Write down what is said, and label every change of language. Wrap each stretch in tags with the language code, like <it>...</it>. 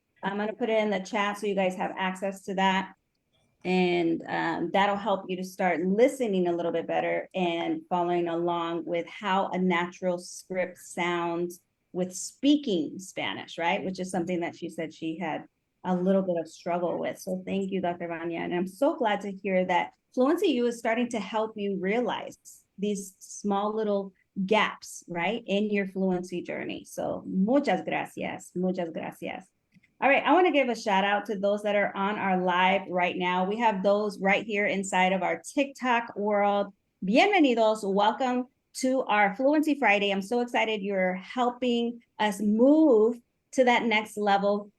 <en>I'm going to put it in the chat so you guys have access to that. And that'll help you to start listening a little bit better and following along with how a natural script sounds with speaking Spanish, right? Which is something that she said she had a little bit of struggle with. So thank you, Dr. Vanya. And I'm so glad to hear that Fluency U is starting to help you realize these small little gaps, right, in your fluency journey. So</en> <es>muchas gracias, muchas gracias.</es> <en>All right, I want to give a shout out to those that are on our live right now. We have those right here inside of our TikTok world.</en> <es>Bienvenidos,</es> <en>welcome to our Fluency Friday. I'm so excited you're helping us move to that next level.</en>